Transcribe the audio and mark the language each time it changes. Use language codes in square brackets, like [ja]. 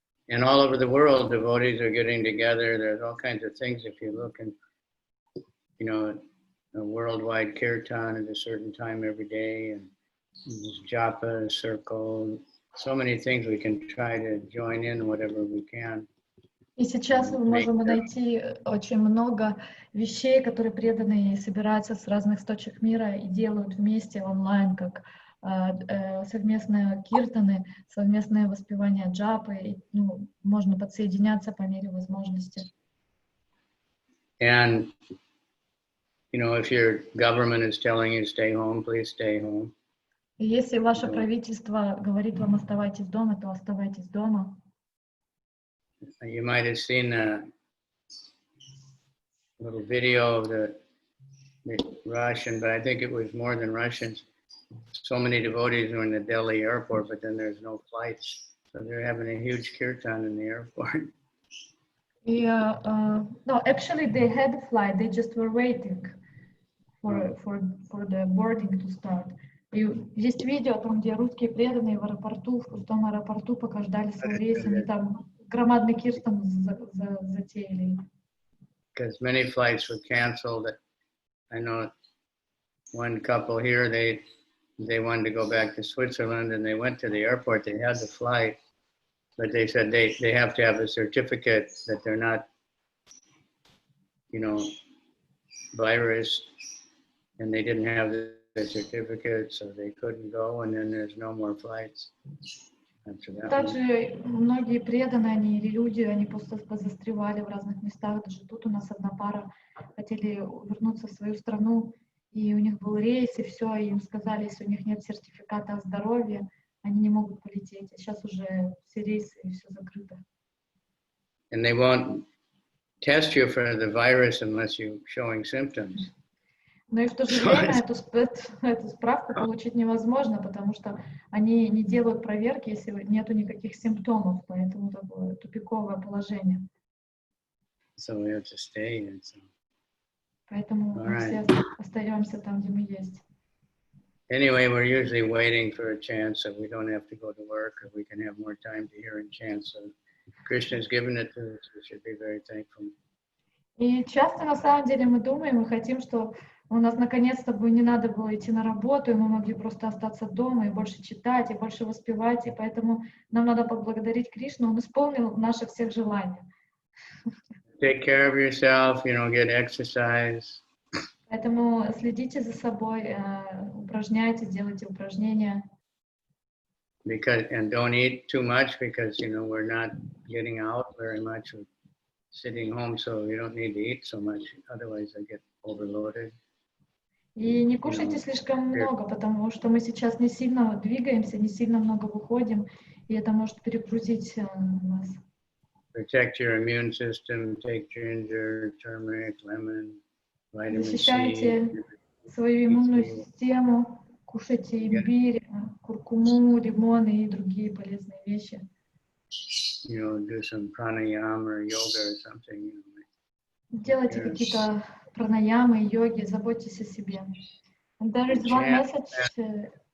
[en] And all over the world, devotees are getting together. There's all kinds of things. If you look and, you know, a worldwide kirtan at a certain time every day, and japa, circle, so many things we can try to join in whatever we can. [ru] И сейчас мы можем найти очень много вещей, которые преданные собираются с разных точек мира и делают вместе онлайн, как совместные киртаны, совместное воспевание джапы. И, ну, можно подсоединяться по мере возможности. [en] And, you know, if your government is telling you stay home, please stay home. [ru] И если ваше правительство говорит вам оставайтесь дома, то оставайтесь дома. [en] You might have seen a little video of the Russian, but I think it was more than Russians. So many devotees were in the Delhi airport, but then there's no flights. So they're having a huge kirtan in the airport. Yeah, no, actually they had a flight, they just were waiting for the boarding to start. [ru] И есть видео там, где русские преданные в аэропорту, в пустом аэропорту, пока ждали свой рейс, они там громадный киртан затеяли. [en] Because many flights were canceled. I know one couple here, they wanted to go back to Switzerland and they went to the airport. They had the flight, but they said they have to have a certificate that they're not, you know, virus, and they didn't have the certificate, so they couldn't go, and then there's no more flights. after that one. [ru] Также многие преданные, они или люди, они просто застревали в разных местах. Даже тут у нас одна пара хотели вернуться в свою страну, и у них был рейс, и все, и им сказали, если у них нет сертификата о здоровье, они не могут полететь. А сейчас уже все рейсы и все закрыто. [en] And they won't test you for the virus unless you're showing symptoms. [ru] Но и в то же время эту справку получить невозможно, потому что они не делают проверки, если нету никаких симптомов, поэтому такое тупиковое положение. [en] So we have to stay. And so. [ru] Поэтому мы все остаемся там, где мы есть. [en] Anyway, we're usually waiting for a chance so we don't have to go to work or we can have more time to hear and chant. So Krishna has given it to us. We should be very thankful. [ru] И часто на самом деле мы думаем, мы хотим, что у нас наконец-то бы не надо было идти на работу, и мы могли просто остаться дома и больше читать, и больше воспевать, и поэтому нам надо поблагодарить Кришну, он исполнил наши всех желания. [en] Take care of yourself, get exercise. [ru] Поэтому следите за собой, упражняйтесь, делайте упражнения. [en] And don't eat too much because, we're not getting out very much. We're sitting home, so you don't need to eat so much. Otherwise, I get overloaded. [ru] И не кушайте слишком много, потому что мы сейчас не сильно двигаемся, не сильно много выходим, и это может перегрузить нас. [en] Protect your immune system, take ginger, turmeric, lemon, vitamin C. [ru] Защищайте свою иммунную систему, кушайте имбирь, куркуму, лимоны и другие полезные вещи. [en] Do some pranayama or yoga or something. [ru] Делайте какие-то пранаямы, йоги, заботьтесь о себе. [en] And there is one message.